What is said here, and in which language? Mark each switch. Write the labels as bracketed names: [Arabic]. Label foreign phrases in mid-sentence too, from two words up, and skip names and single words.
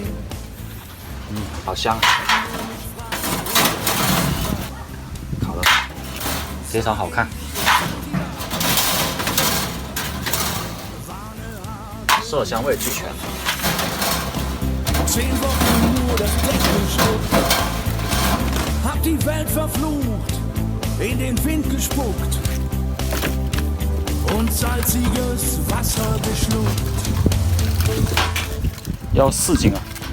[Chinese] 好香，烤的非常好看，色香味俱全。 [German] 10 Wochen nur das Deck geschrubbt, hab die Welt verflucht, in den Wind gespuckt und salziges Wasser geschluckt. [Chinese] 要4斤啊！